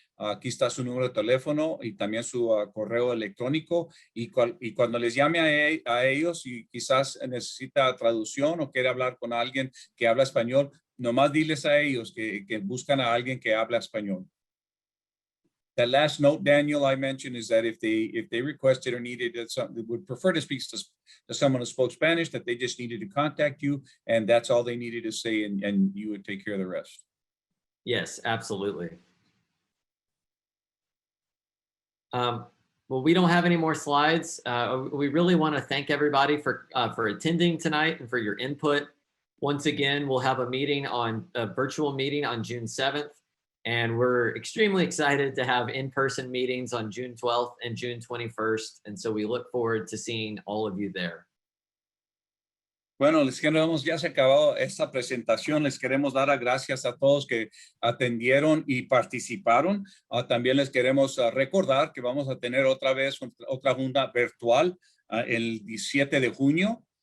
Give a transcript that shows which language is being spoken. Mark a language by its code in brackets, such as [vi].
[es] Aquí está su número de teléfono y también su correo electrónico. Y cuando les llame a ellos y quizás necesita traducción o quiere hablar con alguien que habla español, nomás diles a ellos que buscan a alguien que habla español. [en] The last note, Daniel, I mentioned is that if they requested or needed they would prefer to speak to someone who spoke Spanish, that they just needed to contact you, and that's all they needed to say, and you would take care of the rest. Yes, absolutely. Well, we don't have any more slides. We really want to thank everybody for attending tonight and for your input. Once again, we'll have a virtual meeting on June 7th. And we're extremely excited to have in-person meetings on June 12th and June 21st. And so we look forward to seeing all of you there. [es] Bueno, ya se ha acabado esta presentación. Les queremos dar gracias a todos que atendieron y participaron. También les queremos recordar que vamos a tener otra junta virtual el 17 de junio.